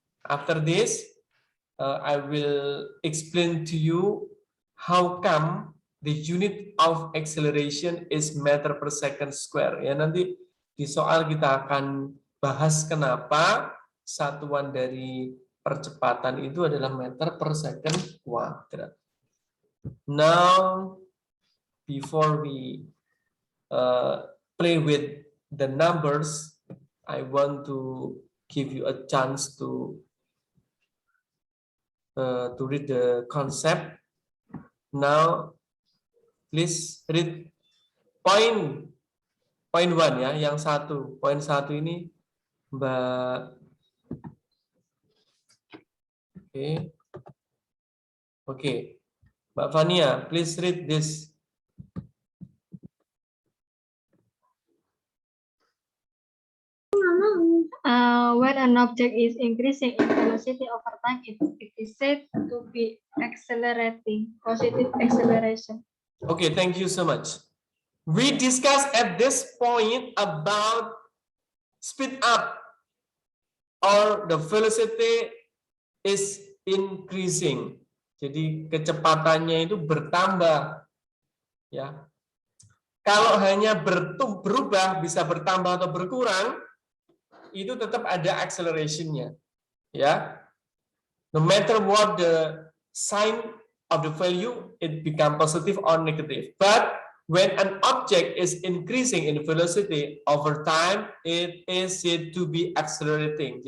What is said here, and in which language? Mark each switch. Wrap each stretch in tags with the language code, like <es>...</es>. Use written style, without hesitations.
<en>After this, I will explain to you how come the unit of acceleration is meter per second square.</en> <id>Ya, nanti di soal kita akan bahas kenapa satuan dari percepatan itu adalah meter per second kuadrat.</id> <en>Now, before we play with the numbers, I want to give you a chance to read the concept. Now, please read point 1 ya,</en> <id>yang satu. Poin 1 ini Mbak. Oke.</id> <en>Mbak Fania, please read this. When an object is increasing in velocity over time, it is said to be accelerating, positive acceleration. Okay, thank you so much. We discussed at this point about speed up or the velocity is increasing.</en> <id>Jadi kecepatannya itu bertambah, ya. Kalau hanya berubah bisa bertambah atau berkurang, itu tetap ada acceleration-nya, ya.</id> <en>No matter what the sign of the value, it become positive or negative. But when an object is increasing in velocity over time, it is said to be accelerating.</en>